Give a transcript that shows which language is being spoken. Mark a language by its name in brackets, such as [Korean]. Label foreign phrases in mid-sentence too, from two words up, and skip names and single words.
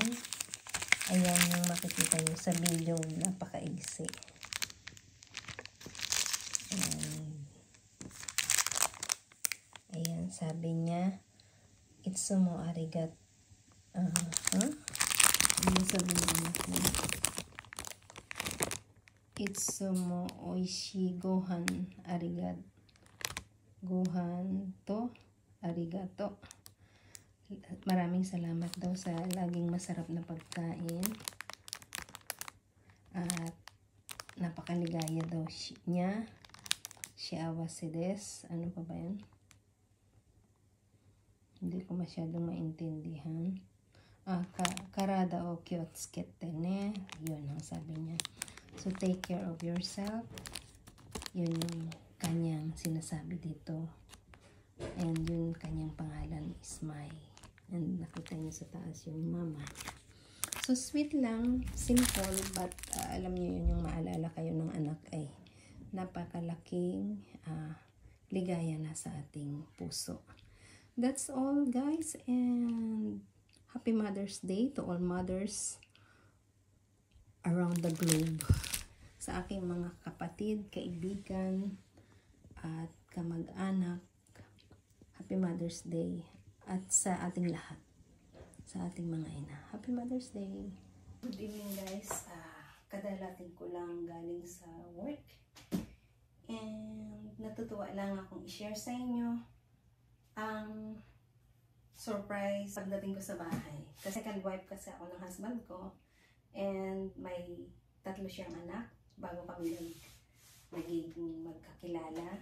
[Filipino] Ayan yung makikita nyo sa video. Napaka-igsi. Ayan, sabi niya, [Japanese] いつもありがと. [Filipino] Ano sabi niya? [Japanese] いつもおいしいごはんありがと. ごはんとありがとう. [Filipino] Maraming salamat daw sa laging masarap na pagkain. At napakaligaya daw niya. [Japanese] 幸せです. [Filipino] Ano pa ba yan? Hindi ko masyadong maintindihan. [Japanese] 体を気をつけてね. [Filipino] Yun ang sabi niya. [English] So, take care of yourself. [Filipino] Yun yung kanyang sinasabi dito. And yun kanyang pangalan is Mai. And nakita niyo sa taas yung mama. So, sweet lang. Simple. But, alam niyo yun yung maalala kayo ng anak ay napakalaking ligaya na sa ating puso. [English] That's all, guys, and happy Mother's Day to all mothers around the globe. [Filipino] Sa aking mga kapatid, kaibigan, at kamag-anak, [English] happy Mother's Day. [Filipino] At sa ating lahat, sa ating mga ina, [English] happy Mother's Day. Good evening, guys. [Filipino] Kadalating ko lang galing sa work. And natutuwa lang akong i-share sa inyo ang surprise pagdating ko sa bahay. Kasi [English] second wife [Filipino] kasi ako ng husband ko. And may 3 siyang anak bago kami nagiging magkakilala.